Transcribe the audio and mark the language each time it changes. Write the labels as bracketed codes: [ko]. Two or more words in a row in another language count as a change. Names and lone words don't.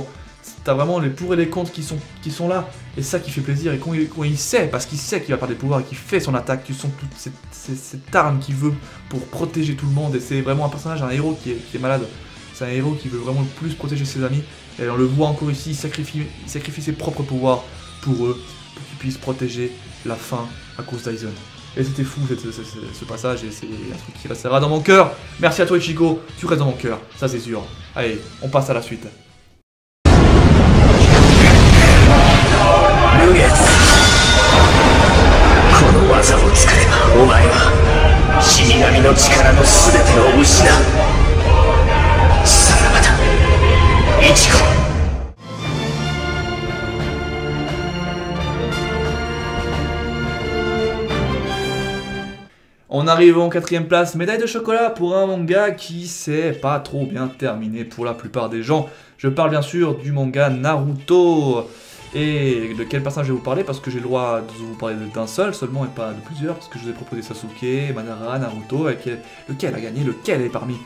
[fr] T'as vraiment les pour et les contre qui sont là, et c'est ça qui fait plaisir, et quand il sait, parce qu'il sait qu'il va perdre des pouvoirs et qu'il fait son attaque, tu sens toute cette arme qu'il veut pour protéger tout le monde, et c'est vraiment un personnage, un héros qui est malade, c'est un héros qui veut vraiment le plus protéger ses amis, et on le voit encore ici, il sacrifie ses propres pouvoirs pour eux, pour qu'ils puissent protéger la fin à cause d'Aizen. Et c'était fou ce passage, et c'est un truc qui restera dans mon cœur. Merci à toi Ichigo, tu restes dans mon cœur, ça c'est sûr. Allez, on passe à la suite. [ja] この技を使えばお前は死神の力の全てを失う。さらばだ、イチゴ。 [fr] On arrive en 4ème place, médaille de chocolat pour un manga qui s'est pas trop bien terminé pour la plupart des gens. Je parle bien sûr du manga Naruto. Et de quel personnage je vais vous parler, parce que j'ai le droit de vous parler d'un seul seulement et pas de plusieurs, parce que je vous ai proposé Sasuke, Madara, Naruto, lequel a gagné, lequel est parmi.